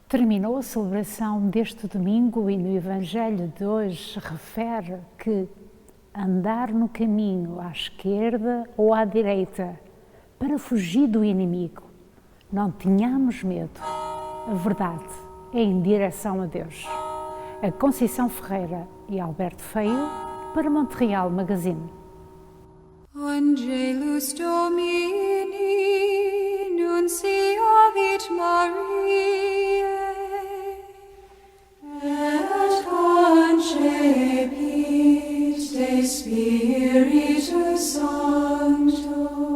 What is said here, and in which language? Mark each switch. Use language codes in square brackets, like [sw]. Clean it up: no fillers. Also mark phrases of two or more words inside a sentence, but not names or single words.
[pt] terminou a celebração deste domingo e no Evangelho de hoje refere que andar no caminho à esquerda ou à direita para fugir do inimigo. Não tenhamos medo. A verdade é em direção a Deus. A Conceição Ferreira e Alberto Feio para Montreal Magazine. [la] Angelus Domini, nunciavit Mariae, et concepit de Spiritus Sancto.